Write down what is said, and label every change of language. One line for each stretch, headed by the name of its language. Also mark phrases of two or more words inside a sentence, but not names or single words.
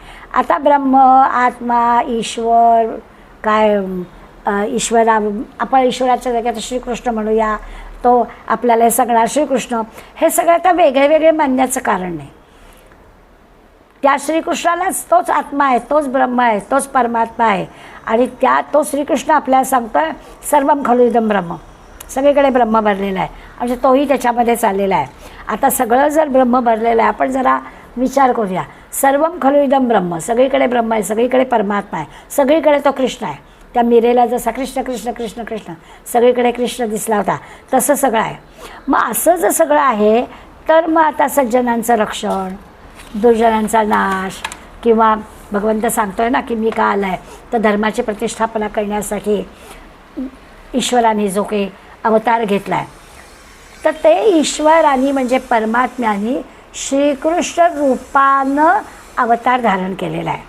Marathi: आता ब्रह्म, आत्मा, ईश्वर, काय ईश्वरा, आपण ईश्वराच्या जागेत श्रीकृष्ण म्हणूया, तो आपल्याला हे सगळं श्रीकृष्ण, हे सगळं आता वेगळे वेगळे मानण्याचं कारण नाही. त्या श्रीकृष्णालाच तोच आत्मा आहे, तोच ब्रह्म आहे, तोच परमात्मा आहे. आणि तो श्रीकृष्ण आपल्याला सांगतोय
Sanskrit: सर्वम खलु इदं ब्रह्म,
Marathi: सगळीकडे ब्रह्म भरलेला आहे, म्हणजे तोही त्याच्यामध्ये चाललेला आहे. आता सगळं जर ब्रह्म भरलेलं आहे, आपण जरा विचार करूया.
Sanskrit: सर्वम खलु इदं ब्रह्म,
Marathi: सगळीकडे ब्रह्म आहे, सगळीकडे परमात्मा आहे, सगळीकडे तो कृष्ण आहे. त्या मीरेला जसा कृष्ण कृष्ण कृष्ण कृष्ण सगळीकडे कृष्ण दिसला होता तसं सगळं आहे. मग असं जर सगळं आहे तर मग आता सज्जनांचं रक्षण, दुर्जनांचा नाश, किंवा भगवंत सांगतोय ना की मी का आला आहे तर धर्माची प्रतिष्ठापना करण्यासाठी ईश्वराने जो काही अवतार घेतला आहे, तर ते ईश्वराने म्हणजे परमात्म्याने श्रीकृष्ण रूपानं अवतार धारण केलेला आहे.